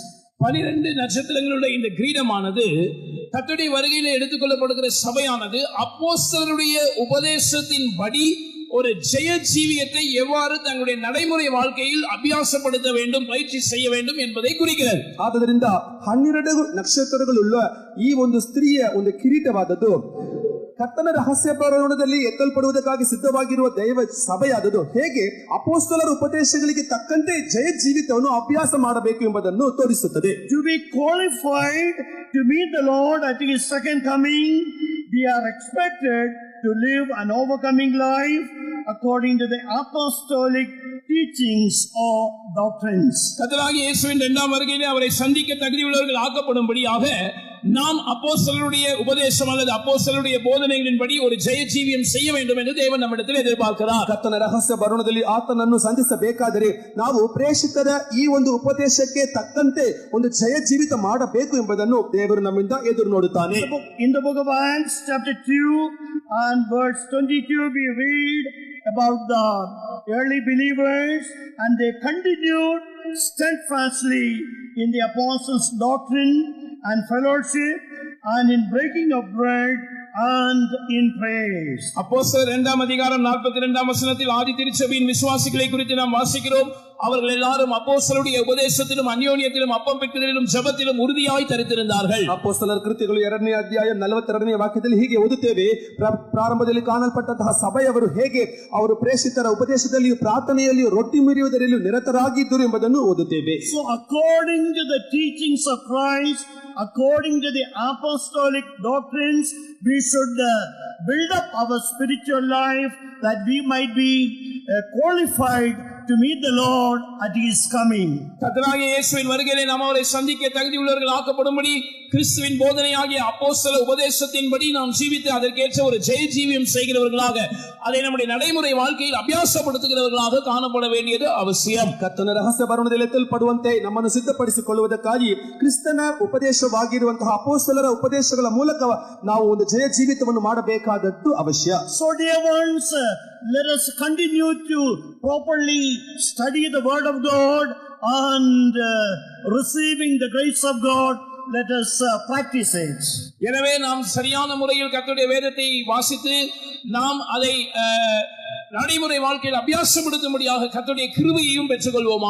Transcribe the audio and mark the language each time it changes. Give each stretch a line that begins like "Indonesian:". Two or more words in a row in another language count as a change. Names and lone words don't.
Tamil: 12 நட்சத்திரங்களுடைய இந்த கிரீடமானது கர்த்தருடைய வருகையில் எடுத்துக்கொள்ளப்படுகிற சபையானது அப்போஸ்தலருடைய உபதேசத்தின்படி ஒரு ஜெய ஜீவியத்தை எவ்வாறு தங்களுடைய நடைமுறை வாழ்க்கையில் அபியாசப்படுத்த வேண்டும், பயிற்சி செய்ய வேண்டும் என்பதை குறிக்கிறது.
Kannada: ಆದ್ದರಿಂದ 12 ನಕ್ಷತ್ರಗಳುಳ್ಳ ಈ ಒಂದು ಸ್ತ್ರೀಯ ಒಂದು ಕಿರೀಟವಾದದ್ದು ಕರ್ತನ ರಹಸ್ಯ ಪ್ರಯಾಣದಲ್ಲಿ ಎತ್ತಲ್ಪಡುವುದಕ್ಕಾಗಿ ಸಿದ್ಧವಾಗಿರುವ ದೈವ ಸಭೆಯಾದದ್ದು ಹೇಗೆ ಅಪೊಸ್ತಲರ ಉಪದೇಶಗಳಿಗೆ ತಕ್ಕಂತೆ ಜಯ ಜೀವಿತವನ್ನು ಅಭ್ಯಾಸ ಮಾಡಬೇಕು ಎಂಬುದನ್ನು ತೋರಿಸುತ್ತದೆ.
English: To be qualified to meet the Lord at His second coming, we are expected to live an overcoming life according to the apostolic teachings or doctrines.
Tamil: கர்த்தராகிய இயேசுவின் இரண்டாம் வருகையிலே அவரை சந்திக்க தகுதியுள்ளவர்கள் ஆக்கப்படும்படியாக நாம் அப்போஸ்தலருடைய உபதேசம் அல்லது அப்போஸ்தலருடைய போதனைகளின்படி ஒரு ஜெய ஜீவியம் செய்ய வேண்டும் என்று தேவன் நம்மிடத்தில் எதிர்பார்க்கிறார்.
Kannada: ಕರ್ತನ ರಹಸ್ಯ ಬರುಣದಲ್ಲಿ ಆತನನ್ನು ಸಂಧಿಸಬೇಕಾದರೆ ನಾವು ಪ್ರೇಷಿತರ ಈ ಒಂದು ಉಪದೇಶಕ್ಕೆ ತಕ್ಕಂತೆ ಒಂದು ಜಯ ಜೀವಿತ ಮಾಡಬೇಕು ಎಂಬುದನ್ನು ದೇವರು ನಮ್ಮಿಂದ ಎದುರು ನೋಡುತ್ತಾನೆ.
English: In the book of Acts chapter 2 and verse 22 we read about the early believers, and they continued steadfastly in the apostles' doctrine and fellowship and in breaking of bread and in praise.
Tamil: அப்போஸ்தலர் 2ஆம் அதிகாரம் 42ஆம் வசனத்தில் ஆதி திருச்சபையின் விசுவாசிகளை குறித்து நாம் வாசிக்கிறோம். அவர்கள் எல்லாரும் அப்போஸ்தலருடைய உபதேசத்திலும் அந்யோன்யத்திலும் அப்பம் பிட்குதலிலும் ஜெபத்திலும் உறுதியாய் தரித்திருந்தார்கள்.
Kannada: ಅಪೊಸ್ತಲರ ಕೃತ್ಯಗಳು 2ನೇ ಅಧ್ಯಾಯ 42ನೇ ವಾಕ್ಯದಲ್ಲಿ ಹೀಗೆ ಓದುತ್ತೇವೆ. ಪ್ರಾರಂಭದಲ್ಲಿ ಕಾಣಲ್ಪಟ್ಟಂತಹ ಸಭೆಯವರು ಹೇಗೆ ಅವರು ಪ್ರೇಷಿತರ ಉಪದೇಶದಲ್ಲಿಯೂ ಪ್ರಾರ್ಥನೆಯಲ್ಲಿಯೂ ರೊಟ್ಟಿ ಮುರಿಯುವುದರಲ್ಲಿಯೂ ನಿರತರಾಗಿದ್ದರು ಎಂಬುದನ್ನು ಓದುತ್ತೇವೆ.
English: So according to the teachings of Christ, according to the apostolic doctrines, we should build up our spiritual life that we might be qualified to meet the Lord at His coming.
Tamil: கர்த்தராகிய இயேசுவின் வருகையிலே நாம் அவரை சந்திக்க தகுதியுள்ளவர்கள் ஆக்கப்படும்படி கிறிஸ்துவின் போதனையாகிய அப்போஸ்தல உபதேசத்தின்படி நாம் ஜீவித்து அதற்கேற்ற ஒரு ஜெய ஜீவியம் செய்கிறவர்களாக அதை நம்முடைய நடைமுறை வாழ்க்கையில் அபியாசப்படுத்துகிறவர்களாக காணப்பட வேண்டியது அவசியம்.
Kannada: ಕರ್ತನ ರಹಸ್ಯ ಬರುಣದಲ್ಲಿ ಎತ್ತಲ್ಪಡುವಂತೆ ನಮ್ಮನ್ನು ಸಿದ್ಧಪಡಿಸಿಕೊಳ್ಳುವುದಕ್ಕಾಗಿ ಕ್ರಿಸ್ತನ ಉಪದೇಶವಾಗಿರುವಂತಹ ಅಪೊಸ್ತಲರ ಉಪದೇಶಗಳ ಮೂಲಕ ನಾವು ಒಂದು ಜಯ ಜೀವಿತವನ್ನು ಮಾಡಬೇಕಾದದ್ದು ಅವಶ್ಯ.
English: So dear ones, let us continue to properly study the word of God and receiving the grace of God, let us practice it.
Tamil: எனவே நாம் சரியான முறையில் கர்த்தருடைய வேதத்தை வாசித்து நாம் அதை நடைமுறை வாழ்க்கையில் அபியாசப்படுத்தும்படியாக கர்த்தருடைய கிருபையையும் பெற்றுக்கொள்வோமாக.